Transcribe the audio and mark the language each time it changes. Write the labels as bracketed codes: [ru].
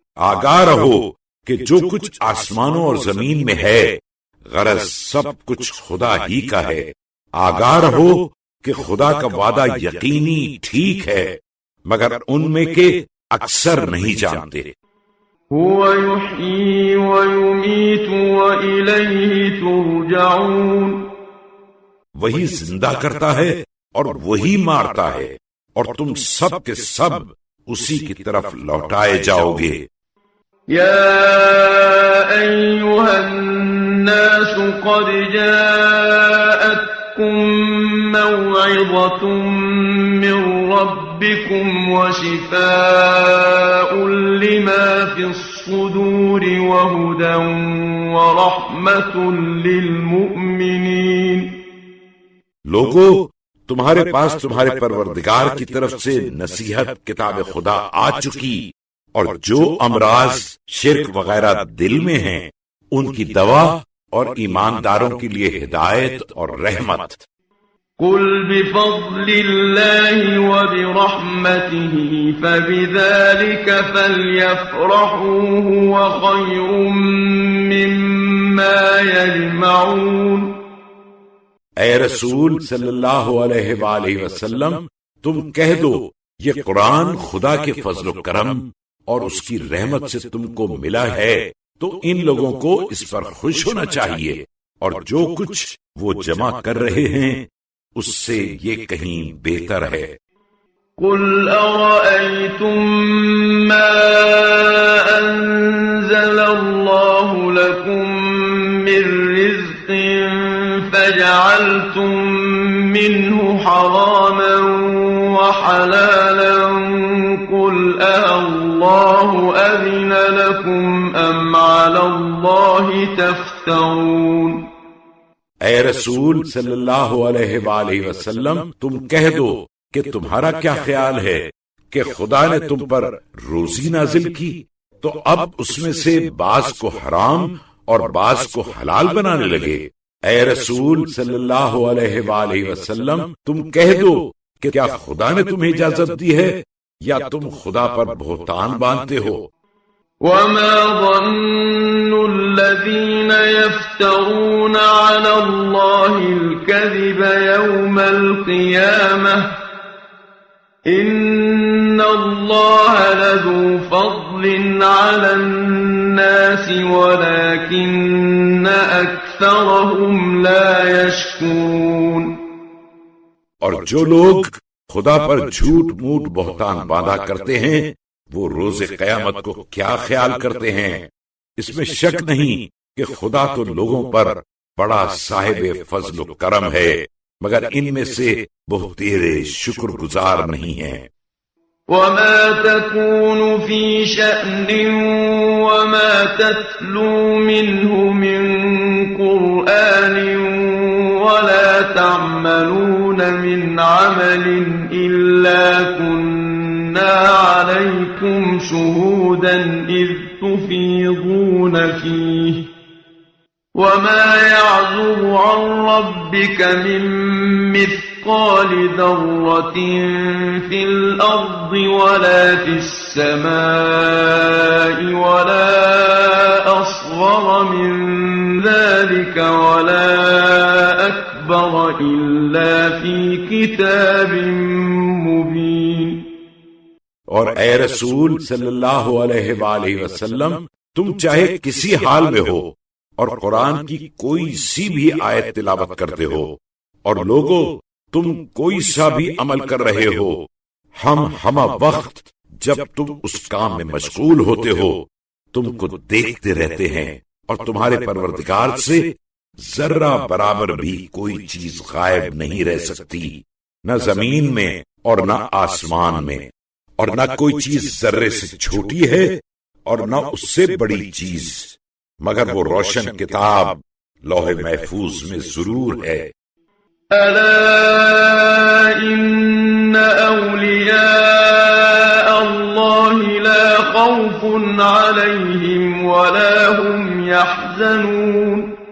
[ur] آگاہ رہو کہ جو کچھ آسمانوں اور زمین میں ہے غرض سب کچھ خدا ہی کا ہے. آگاہ رہو کہ خدا کا وعدہ یقینی ٹھیک ہے، مگر ان میں کے اکثر نہیں جانتے۔ [ar] هو يحيي ويميت وإليه ترجعون، [ur] وہی زندہ کرتا ہے اور وہی مارتا ہے، اور تم سب کے سب اسی کی طرف لوٹائے جاؤ گے۔ [ar] يا أيها الناس قد جاءتكم موعظة من ربكم وشفاء لما في الصدور وهدى ورحمة للمؤمنين۔ [ur] لوگو، تمہارے پاس تمہارے پروردگار کی طرف سے نصیحت کتاب خدا آ چکی، اور جو امراض شرک وغیرہ دل میں ہیں ان کی دوا، اور ایمانداروں کے لیے ہدایت اور رحمت۔ [ar] قل بفضل الله وبرحمته فبذلك فليفرحوا هو خير مما يجمعون۔ [ur] اے رسول صلی اللہ علیہ وآلہ وسلم، تم کہہ دو یہ قرآن خدا کے فضل و کرم اور اس کی رحمت سے تم کو ملا ہے، تو ان لوگوں کو اس پر خوش ہونا چاہیے، اور جو کچھ وہ جمع کر رہے ہیں اس سے یہ کہیں بہتر ہے۔ [ar] قل أرأيتم ما أنزل الله لكم من رزق فجعلتم منه حراما وحلالا قل الله أذن لكم أم على الله تفترون۔ [ur] اے رسول صلی اللہ علیہ وآلہ وسلم، تم کہہ دو کہ تمہارا کیا خیال ہے کہ خدا نے تم پر روزی نازل کی تو اب اس میں سے بعض کو حرام اور بعض کو حلال بنانے لگے۔ اے رسول صلی اللہ علیہ وآلہ وسلم، تم کہہ دو کہ کیا خدا نے تمہیں اجازت دی ہے یا تم خدا پر بہتان باندھتے ہو؟ [ar] وما ظن الذين يفترون على الله الكذب يوم القيامة إن الله لذو فضل على الناس ولكن أكثرهم لا يشكرون۔ [ur] اور جو لوگ خدا پر جھوٹ موٹ بہتان باندھا کرتے ہیں وہ روز قیامت کو کیا خیال کرتے ہیں؟ اس میں شک نہیں کہ خدا تو لوگوں پر بڑا صاحب فضل و کرم ہے، مگر ان میں سے بہتیرے شکر گزار نہیں ہیں۔ [ar] وما تكون في شأن وما تتلو منه من قرآن ولا تعملون من عمل إلا كنا عليكم شهودا إذ تفيضون فيه وما يعزب عن ربك من مثقال ذرة في الأرض ولا في السماء ولا أصغر من ذلك ولا أكبر إلا في كتاب مبين۔ [ur] اور اے رسول صلی اللہ علیہ وآلہ وسلم، تم چاہے کسی حال میں ہو اور قرآن کی کوئی سی بھی آیت تلاوت کرتے ہو، اور لوگوں تم کوئی سا بھی عمل کر رہے ہو، ہم ہمہ وقت جب تم اس کام میں مشغول ہوتے ہو تم کو دیکھتے رہتے ہیں، اور تمہارے پروردگار سے ذرہ برابر بھی کوئی چیز غائب نہیں رہ سکتی، نہ زمین میں اور نہ آسمان میں، اور نہ کوئی چیز ذرے سے چھوٹی ہے اور نہ اس سے بڑی چیز، مگر وہ روشن کتاب لوح محفوظ میں ضرور ہے۔ [ar] ألا إن أولياء الله لا خوف عليهم ولا هم يحزنون۔